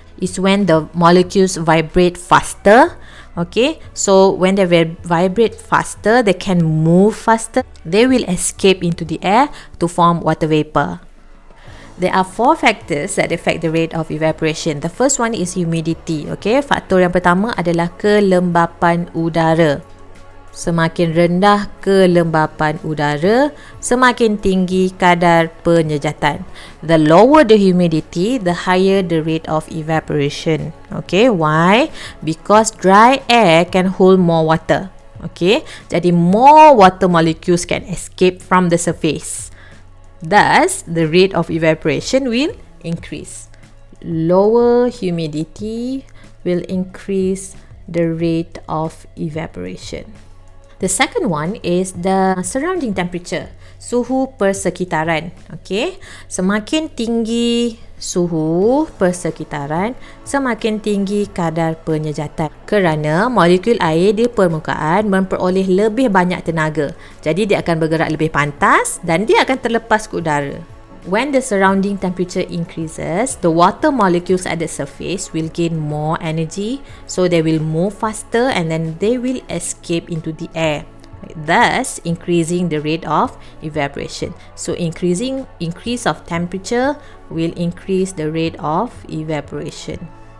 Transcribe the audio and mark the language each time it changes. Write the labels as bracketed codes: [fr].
[en] It's when the molecules vibrate faster. Okay, so when they vibrate faster, they can move faster. They will escape into the air to form water vapor. There are 4 factors that affect the rate of evaporation. The first one is humidity. [ms] Okay, faktor yang pertama adalah kelembapan udara. Semakin rendah kelembapan udara, semakin tinggi kadar penyejatan. [en] The lower the humidity, the higher the rate of evaporation. Okay, why? Because dry air can hold more water. Okay, [ms] jadi [en] more water molecules can escape from the surface. Thus, the rate of evaporation will increase. Lower humidity will increase the rate of evaporation. The second one is the surrounding temperature, [ms] suhu persekitaran. Okay, semakin tinggi suhu persekitaran, semakin tinggi kadar penyejatan. Kerana molekul air di permukaan memperoleh lebih banyak tenaga, jadi dia akan bergerak lebih pantas dan dia akan terlepas ke udara. [en] When the surrounding temperature increases, the water molecules at the surface will gain more energy, so they will move faster and then they will escape into the air, thus increasing the rate of evaporation. So increase of temperature will increase the rate of evaporation.